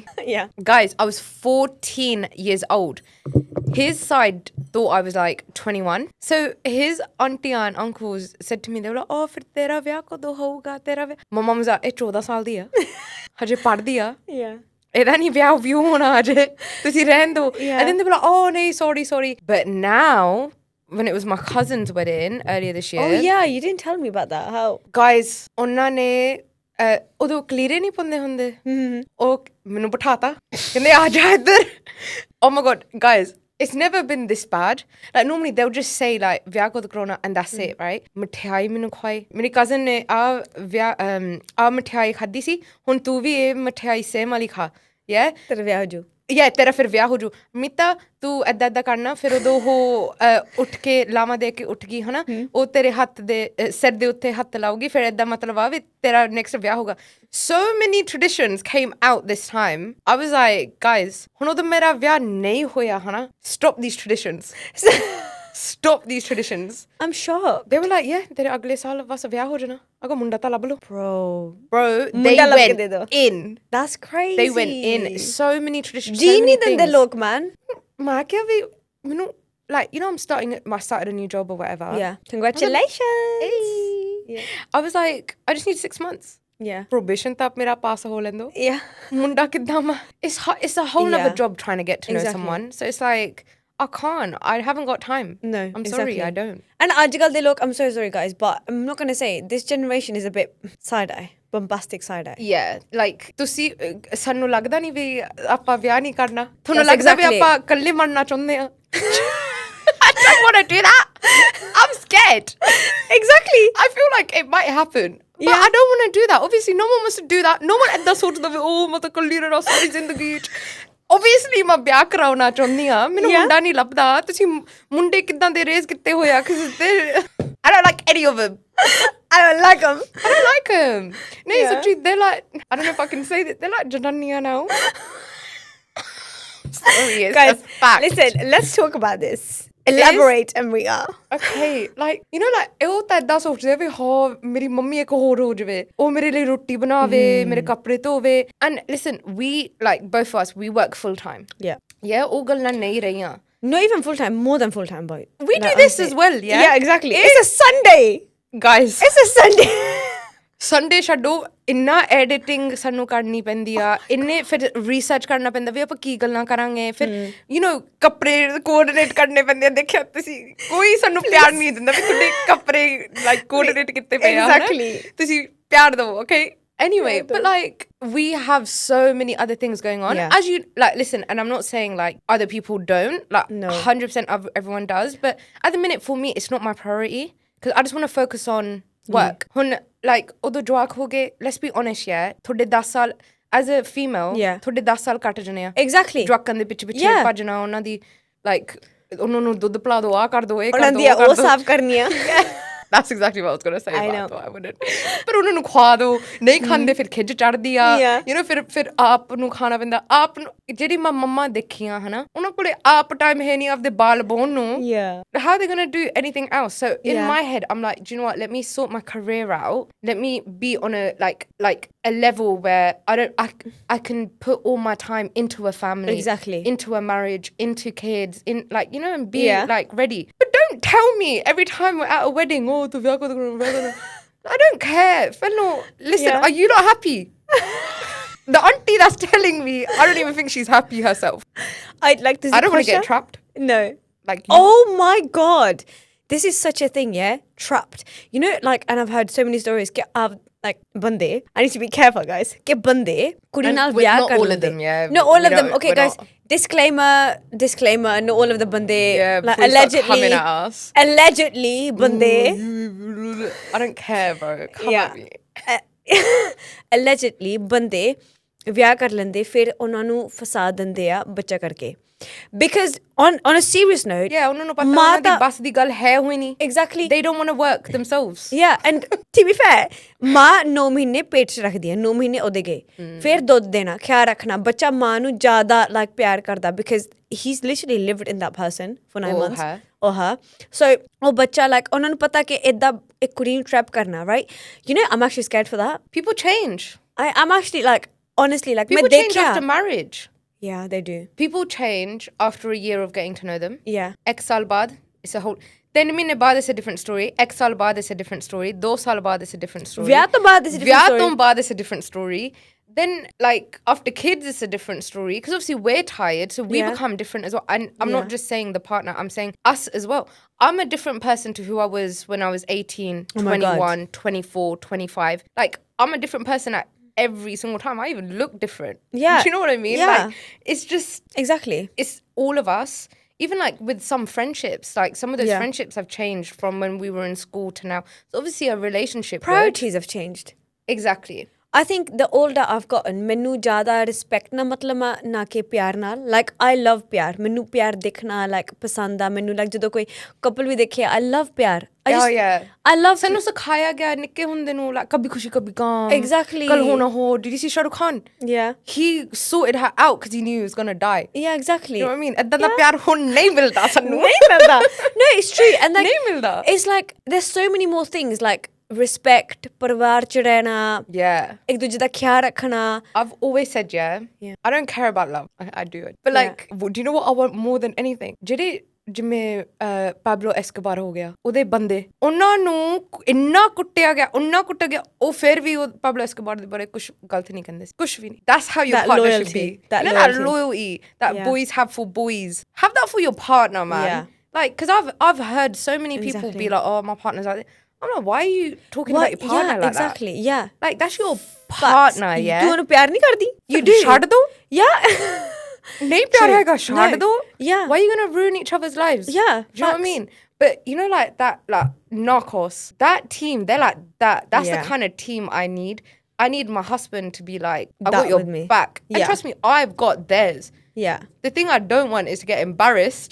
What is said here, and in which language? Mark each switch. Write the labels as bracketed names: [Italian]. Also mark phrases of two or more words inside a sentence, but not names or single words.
[English] guys I was 14 years old his side thought I was like 21 so his auntie and uncles said to me they were like oh [Punjabi] ਫਿਰ ਤੇਰਾ ਵਿਆਹ ਕਦੋਂ ਹੋਊਗਾ ਤੇਰਾ ਵਿਆਹ [English] my mom was like [Punjabi] ਇਹ 14 ਸਾਲ ਦੀ ਆ ਹਜੇ ਪੜ੍ਹਦੀ ਆ ਇਹਦਾ ਨਹੀਂ ਵਿਆਹ ਵਿਊ ਹੋਣਾ ਹਜੇ ਤੁਸੀਂ ਰਹਿਣ ਦਿਓ [English] and then they were like oh ਨਹੀਂ sorry but now when it was my cousin's wedding earlier this year oh yeah you didn't tell me about that how [Punjabi] guys ਉਹਨਾਂ ਨੇ ਉਦੋਂ ਕਲੀਰੇ ਨਹੀਂ ਪਾਉਂਦੇ ਹੁੰਦੇ ਉਹ ਮੈਨੂੰ ਬਿਠਾਤਾ ਕਹਿੰਦੇ ਆ ਜਾ ਇੱਧਰ [English] oh my god guys it's never been this bad like normally they'll just say like [Punjabi] ਵਿਆਹ ਕਦੋਂ ਕਰਾਉਣਾ [English] and that's it right [Punjabi] ਮਠਿਆਈ ਮੈਨੂੰ ਖਵਾਈ ਮੇਰੀ ਕਜ਼ਨ ਨੇ ਆ ਮਠਿਆਈ ਖਾਧੀ ਸੀ ਹੁਣ ਤੂੰ ਵੀ ਇਹ ਮਠਿਆਈ ਸੇਮ ਵਾਲੀ ਖਾ ਤੇਰਾ ਵਿਆਹ ਹੋ ਜੂ ਤੇਰਾ ਫਿਰ ਵਿਆਹ ਹੋ ਜੂ ਮੀਤਾ ਤੂੰ ਏਦਾਂ ਕਰਨਾ ਫਿਰ ਉਦੋਂ ਉਹ ਉੱਠ ਕੇ ਲਾਵਾਂ ਦੇ ਕੇ ਉੱਠ ਗਈ ਹਨਾ ਉਹ ਤੇਰੇ ਹੱਥ ਦੇ ਸਿਰ ਦੇ ਉੱਤੇ ਹੱਥ ਲਾਊਗੀ ਫਿਰ ਏਦਾਂ ਮਤਲਬ ਆ ਵੀ ਤੇਰਾ ਨੈਕਸਟ ਵਿਆਹ ਹੋਊਗਾ [English] so many traditions came out this time I was like guys [Punjabi] ਹੁਣ ਉਦੋਂ ਮੇਰਾ ਵਿਆਹ ਨਹੀਂ ਹੋਇਆ ਹਨਾ [English] stop these traditions stop these traditions. I'm shocked. They were like, yeah, [Punjabi] ਤੇਰੇ ਅਗਲੇ ਸਾਲ ਬਸ ਵਿਆਹ ਹੋ ਜਾਣਾ. ਅਗਰ ਮੁੰਡਾ ਤਾਂ ਲੱਭ ਲੋ. [English] Bro, they went in. That's crazy. They went in. So many traditions. Genie so many than the look, man. [Punjabi] ਮੈਂ ਕਿਆ ਭੀ, [English] you know, like, you know, I started a new job or whatever. Yeah. Congratulations. Yeah. I was like, I just need 6 months. Yeah. [Punjabi] Probation tap mera pass ho lendo. [English] Yeah. [Punjabi] ਮੁੰਡਾ ਕਿੱਦਾਂ ਮਾ. [English] It's a whole other job trying to get to know someone. So it's like, I can't. I haven't got time. No, I'm sorry, I don't. And ajkal they look, I'm so sorry guys, but I'm not going to say, this generation is a bit side-eye. Bombastic side-eye. Yeah, like, [Punjabi] ਤੁਸੀਂ ਸਾਨੂੰ ਲੱਗਦਾ ਨਹੀਂ ਵੀ ਆਪਾਂ ਵਿਆਹ ਨਹੀਂ ਕਰਨਾ ਤੁਹਾਨੂੰ ਲੱਗਦਾ ਵੀ ਆਪਾਂ ਇਕੱਲੇ ਮਰਨਾ ਚਾਹੁੰਦੇ ਆ [English] I don't want to do that. I'm scared. Exactly. I feel like it might happen. But I don't want to do that. Obviously, no one wants to do that. No one [Punjabi] ਏਦਾਂ ਸੋਚਦਾ ਵੀ ਉਹ ਮੈਂ ਤਾਂ ਇਕੱਲੀ ਰਹਿਣਾ ਸਾਰੀ ਜ਼ਿੰਦਗੀ ਵਿੱਚ Obviously, ਮੈਂ ਵਿਆਹ ਕਰਾਉਣਾ ਚਾਹੁੰਦੀ ਆ ਮੈਨੂੰ ਮੁੰਡਾ ਨਹੀਂ ਲੱਭਦਾ ਤੁਸੀਂ ਮੁੰਡੇ ਕਿੱਦਾਂ ਦੇ ਰੇਜ਼ ਕੀਤੇ ਹੋਏ ਆ [English] I don't like any of them. I don't like them. I don't like them. No, it's actually, they're like, I don't know if I can say that, they're like Janania now. Sorry, it's guys, a fact. Listen, let's talk about this. Elaborate, Amriya. Okay, like, you know, like, [Punjabi] ਇਹ ਤਾਂ ਏਦਾਂ ਸੋਚਦੇ ਵੀ ਹਾਂ ਮੇਰੀ ਮੰਮੀ ਇੱਕ ਹੋਰ ਹੋ ਜਾਵੇ ਉਹ ਮੇਰੇ ਲਈ ਰੋਟੀ ਬਣਾਵੇ ਮੇਰੇ ਕੱਪੜੇ ਧੋਵੇ [English] and listen we like both of us we work full time. [Punjabi] Yeah ਉਹ ਗੱਲਾਂ ਨਹੀਂ ਰਹੀਆਂ. [English] Not even full time, more than full time, boy. We do this as well, yeah? Yeah, exactly. It's a Sunday. Guys. It's a Sunday. [Punjabi] Sunday ਛੱਡੋ ਇੰਨਾ ਐਡੀਟਿੰਗ ਸਾਨੂੰ ਕਰਨੀ ਪੈਂਦੀ ਆ ਇੰਨੇ ਫਿਰ ਰਿਸਰਚ ਕਰਨਾ ਪੈਂਦਾ ਵੀ ਆਪਾਂ ਕੀ ਗੱਲਾਂ ਕਰਾਂਗੇ ਫਿਰ [English] you know [Punjabi] ਕੱਪੜੇ ਕੋਆਰਡੀਨੇਟ ਕਰਨੇ ਪੈਂਦੇ ਆ ਦੇਖਿਆ ਤੁਸੀਂ ਕੋਈ ਸਾਨੂੰ ਪਿਆਰ ਨਹੀਂ ਦਿੰਦਾ ਵੀ ਤੁਹਾਡੇ ਕੱਪੜੇ [English] like coordinate [Punjabi] ਕੀਤੇ ਪਏ ਆ [English] Exactly. [Punjabi] ਤੁਸੀਂ ਪਿਆਰ ਦਿਓ [English] okay Anyway, but like we have so many other things going on. As you like, listen, and I'm not saying like other people don't. Like 100% of everyone does, but at the minute for me, it's not my priority because I just want to focus on work. Like although [Punjabi] ਜਵਾਕ ਹੋ ਗਏ, [English] let's be honest, yeah. [Punjabi] ਥੋੜ੍ਹੇ 10 ਸਾਲ [English] as a female, [Punjabi] ਥੋੜ੍ਹੇ 10 ਸਾਲ ਕੱਟ ਜਾਣੇ ਆ. [English] Exactly. [Punjabi] ਜਵਾਕਾਂ ਦੇ ਪਿੱਛੇ ਭੱਜਣਾ ਉਹਨਾਂ ਦੀ like ਉਹਨਾਂ ਨੂੰ ਦੁੱਧ ਪਿਲਾ ਦੋ ਆ ਕਰ ਦੋ ਇਹ ਕਰ ਦੋ ਉਹਨਾਂ ਦੀ ਉਹ ਸਾਫ਼ ਕਰਨੀ ਆ. [English] That's exactly what I was going to say. I know. I wouldn't. [Punjabi] ਪਰ ਉਹਨਾਂ ਨੂੰ ਖਵਾ ਦੋ ਨਹੀਂ ਖਾਂਦੇ ਫਿਰ ਖਿੱਚ ਚੜਦੀ ਆ [English] you know [Punjabi] ਫਿਰ ਆਪ ਨੂੰ ਖਾਣਾ ਪੈਂਦਾ ਆਪ ਨੂੰ ਜਿਹੜੀ ਮੈਂ ਮੰਮਾ ਦੇਖੀਆਂ ਹਨਾ ਉਹਨਾਂ ਕੋਲੇ ਆਪ ਟਾਈਮ ਹੈ ਨਹੀਂ ਆਪਦੇ ਬਾਲ ਬੋਨ ਨੂੰ [English] how are they going to do anything else so in my head I'm like do you know what let me sort my career out let me be on a like a level where I can put all my time into a family into a marriage into kids in like you know and be like ready but don't tell me every time we're at a wedding oh the I don't care fellow listen are you not happy the auntie that's telling me I don't even think she's happy herself I'd like to I don't want to get trapped no like you. Oh my god this is such a thing trapped you know like and I've heard so many stories like bande I need to be careful guys [Punjabi] ਕਿ ਬੰਦੇ ਕੁੜੀ ਨਾਲ ਵਿਆਹ ਕਰ [English] all of them not all of them okay guys disclaimer not all of the bande like allegedly bande I don't care bro come at me [Punjabi] allegedly bande ਵਿਆਹ ਕਰ ਲੈਂਦੇ ਫਿਰ ਉਹਨਾਂ ਨੂੰ ਫਸਾ ਦਿੰਦੇ ਆ ਬੱਚਾ ਕਰਕੇ [English] because on a serious note [Punjabi] ਉਹਨਾਂ ਨੂੰ ਪਤਾ ਉਹਨਾਂ ਦੀ ਬਸ ਦੀ ਗੱਲ ਹੈ ਹੋਈ ਨਹੀਂ [English] exactly they don't want to work themselves and to be fair [Punjabi] ਮਾਂ 9 ਮਹੀਨੇ ਪੇਟ 'ਚ ਰੱਖਦੀ ਹੈ 9 ਮਹੀਨੇ ਉਹਦੇ ਗਏ ਫਿਰ ਦੁੱਧ ਦੇਣਾ ਖਿਆਲ ਰੱਖਣਾ ਬੱਚਾ ਮਾਂ ਨੂੰ ਜ਼ਿਆਦਾ like ਪਿਆਰ ਕਰਦਾ [English] because he's literally lived in that person for 9 months or her so [Punjabi] ਉਹ ਬੱਚਾ like ਉਹਨਾਂ ਨੂੰ ਪਤਾ ਕਿ ਏਦਾਂ ਇੱਕ ਕੁੜੀ ਨੂੰ trap ਕਰਨਾ [English] right you know I'm actually scared for that people change I'm actually like honestly like people change after marriage yeah they do people change after a year of getting to know them [Punjabi] ek ਸਾਲ ਬਾਅਦ [English] it's a whole 3 [Punjabi] ਮਹੀਨੇ ਬਾਅਦ [English] it's a different story [Punjabi] ਇੱਕ ਸਾਲ ਬਾਅਦ [English] it's a different story 2 [Punjabi] ਸਾਲ ਬਾਅਦ [English] it's a different story [Punjabi] ਵਿਆਹ ਤੋਂ ਬਾਅਦ [English] it's a different story [Punjabi] ਵਿਆਹ ਤੋਂ ਬਾਅਦ [English] it's a different story then like after kids it's a different story because obviously we're tired so we become different as well and I'm not just saying the partner I'm saying us as well I'm a different person to who I was when I was 18 21 24 25 like I'm a different person at every single time I even look different do you know what I mean like it's just exactly it's all of us even like with some friendships like some of those friendships have changed from when we were in school to now so obviously a relationship priorities have changed exactly I think the older I've gotten, [Punjabi] ਮੈਨੂੰ ਜ਼ਿਆਦਾ ਰਿਸਪੈਕਟ ਨਾਲ ਮਤਲਬ ਨਾ ਕਿ ਪਿਆਰ ਨਾਲ like [English] I love [Punjabi] ਪਿਆਰ ਮੈਨੂੰ ਪਿਆਰ ਦੇਖਣਾ like ਪਸੰਦ ਆ ਮੈਨੂੰ like ਜਦੋਂ ਕੋਈ couple ਵੀ ਦੇਖੇ [English] I love [Punjabi] ਪਿਆਰ [English] I love [Punjabi] ਸਾਨੂੰ ਸਿਖਾਇਆ ਗਿਆ ਨਿੱਕੇ ਹੁੰਦੇ ਨੂੰ like ਕਭੀ ਖੁਸ਼ੀ ਕਭੀ ਗਮ [English] exactly ਕੱਲ ਹੋ ਨਾ ਹੋ did you see Shah Rukh Khan yeah he sorted her out because he knew he was gonna die yeah exactly you know what I mean [Punjabi] ਏਦਾਂ ਦਾ ਪਿਆਰ ਹੁਣ ਨਹੀਂ ਮਿਲਦਾ ਸਾਨੂੰ ਨਹੀਂ ਮਿਲਦਾ [English] no it's true and like [Punjabi] ਨਹੀਂ ਮਿਲਦਾ [English] it's like there's so many more things like respect [Punjabi] ਪਰਿਵਾਰ ਚ ਰਹਿਣਾ ਇੱਕ ਦੂਜੇ ਦਾ ਖਿਆਲ ਰੱਖਣਾ [English] I've always said I don't care about love I do it but like do you know what I want more than anything [Punjabi] ਜਿਹੜੇ ਜਿਵੇਂ ਪਾਬਲੋ ਐਸਕੋਬਾਰ ਹੋ ਗਿਆ ਉਹਦੇ ਬੰਦੇ ਉਹਨਾਂ ਨੂੰ ਇੰਨਾ ਕੁੱਟਿਆ ਗਿਆ ਉਹ ਫਿਰ ਵੀ ਉਹ ਪਾਬਲੋ ਐਸਕੋਬਾਰ ਦੇ ਬਾਰੇ ਕੁਝ ਗਲਤ ਨਹੀਂ ਕਹਿੰਦੇ ਕੁਝ ਵੀ ਨਹੀਂ [English] that's how your partner should be that loyalty that boys have for boys have that for your partner man like because I've heard so many people be like oh my partner's like I'm like, why are you talking about your partner like exactly, that? Yeah. Like, that's your partner, yeah? [Punjabi] ਤੂੰ ਉਹਨੂੰ ਪਿਆਰ ਨਹੀਂ ਕਰਦੀ? [English] You do. [Punjabi] ਛੱਡ ਦੋ? [English] Yeah. [Punjabi] ਨਹੀਂ ਪਿਆਰ ਹੈਗਾ, ਛੱਡ ਦੋ? [English] Yeah. Why are you going to ruin each other's lives? Yeah. Do you know what I mean? But, you know, like, that, like, Narcos, that team, they're like that. That's the kind of team I need. I need my husband to be like, I got your back. And trust me, I've got theirs. Yeah. The thing I don't want is to get embarrassed.